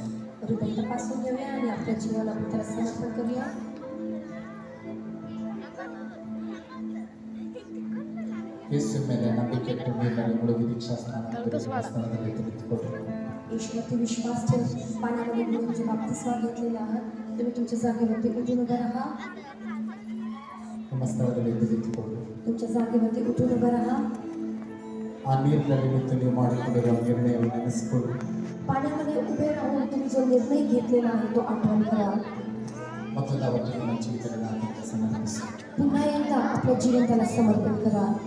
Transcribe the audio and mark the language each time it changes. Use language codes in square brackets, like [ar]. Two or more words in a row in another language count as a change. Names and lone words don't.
[mr] हृदय तपासून घेऊया आणि आपल्या जीवनाला त्याला समर्पण करूया. [kn] ಯೇಸು ಮೇಲೆ ನಂಬಿಕೆ ಇಟ್ಟು ನೀರಿನಲ್ಲಿ ಮುಳುಗಿ ದೀಕ್ಷಾಸ್ನಾನದಲ್ಲಿ ತೆಗೆದುಕೊಳ್ಳಿ. [mr] येशूवरती विश्वास ठेवून पाण्यामध्ये बुडून बाप्तिस्मा घेतलेला आहात. तुम्ही तुमच्या जागेवरती उठून उभं राहा. [kn] ನಿಮ್ಮ ಸ್ಥಳದಲ್ಲಿ ತೆಗೆದುಕೊಳ್ಳಿ. [mr] तुमच्या जागेवरती उठून उभं राहा. [kn] ಆ ನೀರಿನಲ್ಲಿ ನಿಂತು ನೀವು ಮಾಡಿಕೊಂಡಿರುವ ನಿರ್ಣಯವನ್ನು ನೆನೆಸಿಕೊಳ್ಳಿ. [mr] पाण्यामध्ये उभे राहून तुम्ही जो निर्णय घेतलेला आहे तो आठवण करा. [kn] ಮತ್ತು ನಾವು ನಿಮ್ಮ ಜೀವಿತಗಳನ್ನು ಸಮರ್ಪಿಸಿ. [mr] पुन्हा एकदा आपलं जीवन त्याला समर्पण करा.